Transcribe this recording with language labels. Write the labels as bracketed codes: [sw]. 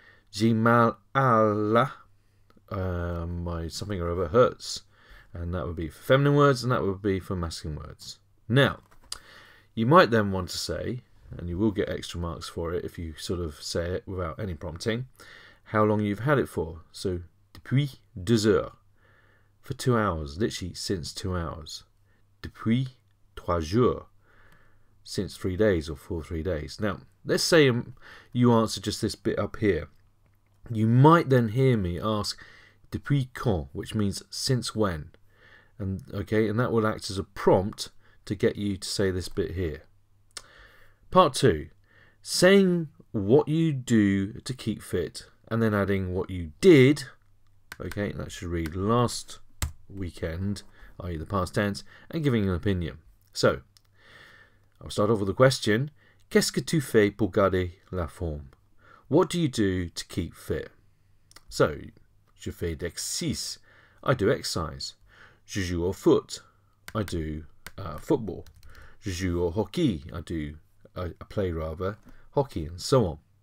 [fr] J'ai mal à la, [en] my something or other hurts. And that would be for feminine words and that would be for masculine words. Now, you might then want to say, and you will get extra marks for it if you sort of say it without any prompting, how long you've had it for. So, [fr] depuis 2 heures, [en] for 2 hours, literally since 2 hours. [fr] Depuis 3 jours, [en] since 3 days or for 3 days. Now, let's say you answer just this bit up here. You might then hear me ask [fr] depuis quand, [en] which means since when. And okay, and that will act as a prompt to get you to say this bit here. Part 2, saying what you do to keep fit and then adding what you did. Okay, that should read last weekend, i.e. the past tense, and giving an opinion. So, I'll start off with a question. [fr] Qu'est-ce que tu fais pour garder la forme? [en] What do you do to keep fit? [fr] So, je fais d'exercice. [en] I do exercise. [fr] Je joue au foot. [en] I do football. [fr] Je joue au hockey. [en] I play hockey, and so on.